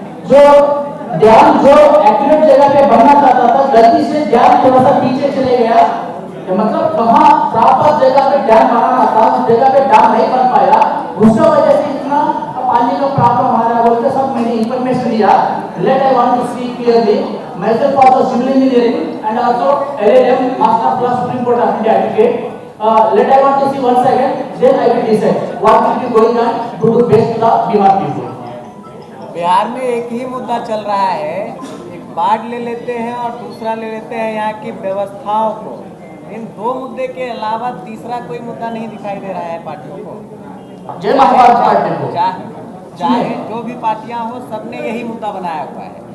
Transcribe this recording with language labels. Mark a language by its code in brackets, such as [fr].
[hi] जो डैम जो एक्यूरेट जगह पे बनना चाहता था, गलती से डैम थोड़ा सा पीछे चले गया, मतलब कहाँ प्रॉपर जगह पे डैम बनाना था उस जगह पे डैम नहीं बन पाया, उसकी वजह से इतना पानी का प्रॉब्लम आ रहा है। बोलते सब मैंने इंफॉर्मेशन लिया। [en] Let I want to see clearly myself also civil engineering and also LLM Master of Supreme Court of India advocate. Let I want to see once again, then I will decide what will be going on to do best to the Bihar people. [hi] Bihar में एक ही मुद्दा चल रहा है, एक बाढ़ ले लेते हैं और दूसरा ले लेते हैं यहाँ की व्यवस्थाओं को। इन दो मुद्दे के अलावा तीसरा कोई मुद्दा नहीं दिखाई दे रहा है पार्टियों को। जय महाभारत पार्टी को चाहे जो भी पार्टियां हो, सबने यही मुद्दा बनाया हुआ है।